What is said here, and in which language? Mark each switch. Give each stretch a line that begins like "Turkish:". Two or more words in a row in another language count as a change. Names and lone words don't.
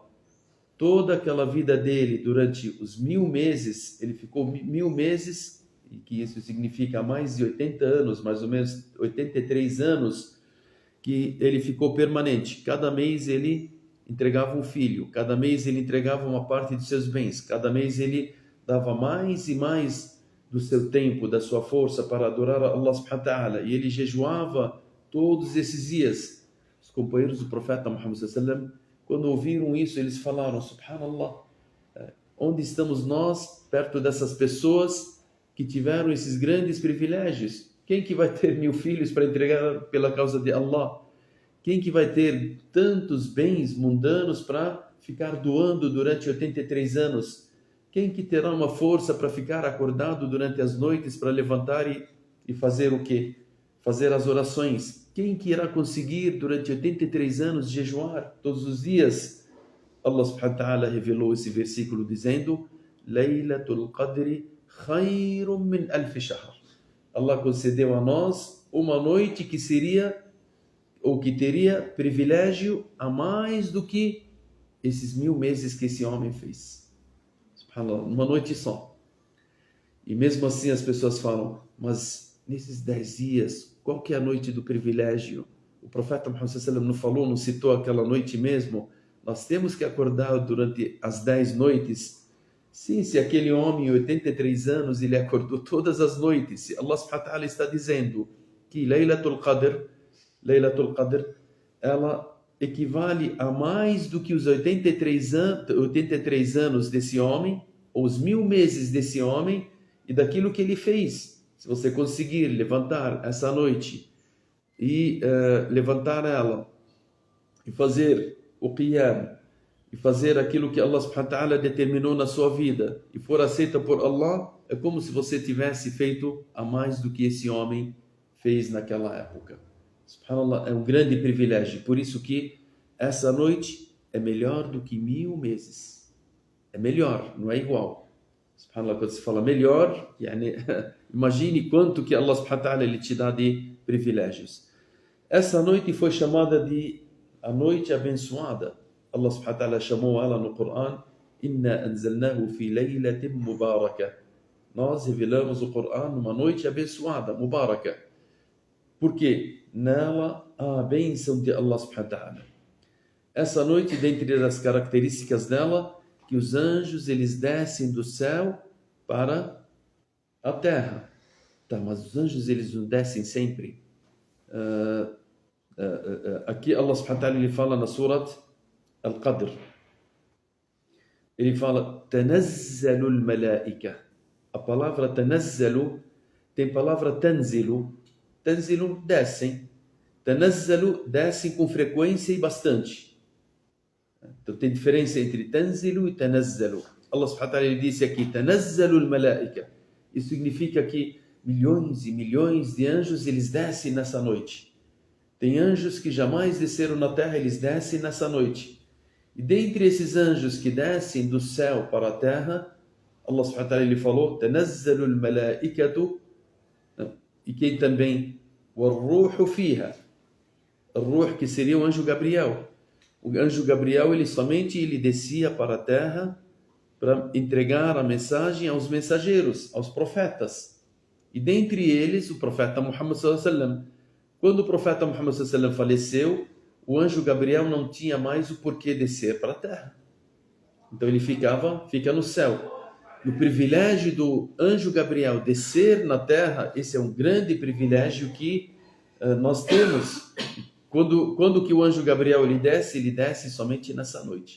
Portuguese: Toda aquela vida dele, durante os 1000 meses, ele ficou 1000 meses, e que isso significa mais de 80 anos, mais ou menos 83 anos, que ele ficou permanente. Cada mês ele entregava um filho, cada mês ele entregava uma parte de seus bens, cada mês ele dava mais e mais do seu tempo, da sua força para adorar a
Arabic: الله سبحانه وتعالى,
Portuguese: e ele jejuava todos esses dias. Os companheiros do profeta Muhammad
Arabic: صلى الله عليه وسلم,
Portuguese: quando ouviram isso, eles falaram: subhanallah, onde estamos nós perto dessas pessoas que tiveram esses grandes privilégios? Quem que vai ter 1000 filhos para entregar pela causa de Allah? Quem que vai ter tantos bens mundanos para ficar doando durante 83 anos? Quem que terá uma força para ficar acordado durante as noites para levantar e fazer o quê? Fazer as orações. Quem que irá conseguir durante 83 anos jejuar todos os dias?
Arabic: الله سبحانه وتعالى
Portuguese: revelou esse versículo dizendo:
Arabic: ليلة القدر خير من ألف شهر.
Portuguese: Allah concedeu a nós uma noite que seria, ou que teria privilégio a mais do que esses 1000 meses que esse homem fez. Subhanallah, uma noite só. E mesmo assim as pessoas falam: mas nesses 10 dias, qual que é a noite do privilégio? O profeta Muhammad
Arabic: صلى الله عليه وسلم
Portuguese: não falou, não citou aquela noite mesmo? Nós temos que acordar durante as 10 noites. Sim, se aquele homem, 83 anos, ele acordou todas as noites, se
Arabic: الله سبحانه وتعالى
Portuguese: está dizendo que Laylatul Qadr, ela equivale a mais do que os 83 anos desse homem, ou os 1000 meses desse homem, e daquilo que ele fez. Se você conseguir levantar essa noite e levantar ela e fazer o qiyam, e fazer aquilo que
Arabic: الله سبحانه وتعالى
Portuguese: determinou na sua vida e for aceita por Allah, é como se você tivesse feito a mais do que esse homem fez naquela época. Subhanallah, é um grande privilégio. Por isso que essa noite é melhor do que 1000 meses. É melhor, não é igual. Subhanallah, quando se fala melhor, imagine quanto que
Arabic: الله سبحانه وتعالى
Portuguese: ele te dá de privilégios. Essa noite foi chamada de a noite abençoada.
Arabic: الله سبحانه وتعالى
Portuguese: chamou ela no Coran:
Arabic: إنا أنزلناه في ليلة مباركة.
Portuguese: Nós revelamos o Coran numa noite abençoada, mubarakah. Por quê? Nela há a bênção de
Arabic: الله سبحانه وتعالى.
Portuguese: Essa noite, dentre as características dela, que os anjos eles descem do céu para a terra. Tá, mas os anjos eles não descem sempre. Aqui
Arabic: الله سبحانه وتعالى
Portuguese: ele fala na Surat Al-Qadr. Ele fala:
Arabic: تنزل الملائكة.
Portuguese: A palavra tanazzalu tem palavra tanzilu. Tanzilu, descem. Tanazzalu, descem com frequência e bastante. Então tem diferença entre tanzilu e tanazzalu.
Arabic: الله سبحانه وتعالى
Portuguese: ele disse aqui:
Arabic: تنزل الملائكة.
Portuguese: Isso significa que milhões e milhões de anjos eles descem nessa noite. Tem anjos que jamais desceram na terra, eles descem nessa noite. E dentre esses anjos que descem do céu para a terra,
Arabic: الله سبحانه وتعالى
Portuguese: ele falou:
Arabic: تنزل الملائكة.
Portuguese: E quem também?
Arabic: والروح فيها.
Portuguese: O Ruh, que seria o anjo Gabriel. O anjo Gabriel ele descia para a terra para entregar a mensagem aos mensageiros, aos profetas. E dentre eles o profeta Muhammad
Arabic: صلى الله عليه وسلم.
Portuguese: Quando o profeta Muhammad
Arabic: صلى الله عليه وسلم
Portuguese: faleceu, o anjo Gabriel não tinha mais o porquê descer para a terra. Então ele fica no céu. E o privilégio do anjo Gabriel descer na terra, esse é um grande privilégio que nós temos. Quando que o anjo Gabriel ele desce somente nessa noite.